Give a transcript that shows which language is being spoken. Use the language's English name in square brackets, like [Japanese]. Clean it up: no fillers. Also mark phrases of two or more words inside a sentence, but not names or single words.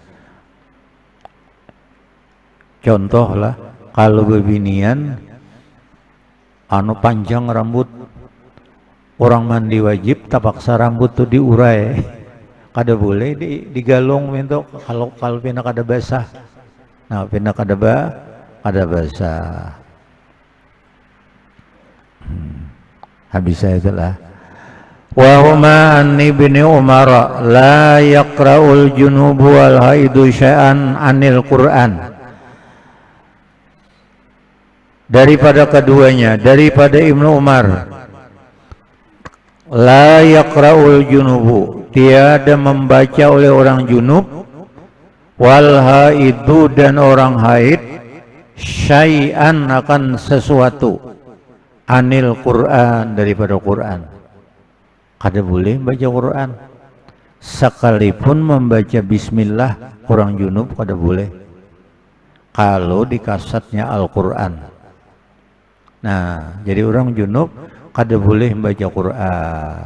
[Banjar] Contoh lah, kalau bebinian anu panjang rambut, orang mandi wajib tapaksa rambut tuh diurai. Kada boleh digalung minta kalau pina kada basah. Nah, pina kada basah. Habis saya itulah. [Arabic] وهما عن ابن عمر لا يقرأ الجنب والحائض شيئا عن القرآن. [Banjar] Daripada keduanya, daripada Ibnu Umar, [Arabic] لا يقرأ الجنب, [Banjar] tiada membaca oleh orang junub, [Arabic] والحائض [Banjar] dan orang haid, syai'an akan sesuatu, [Arabic] عن القرآن [Banjar] daripada Qur'an. Kada boleh baca Quran, sekalipun membaca bismillah orang junub kada boleh kalau di kasetnya Al-Quran. Nah, jadi orang junub kada boleh membaca Quran.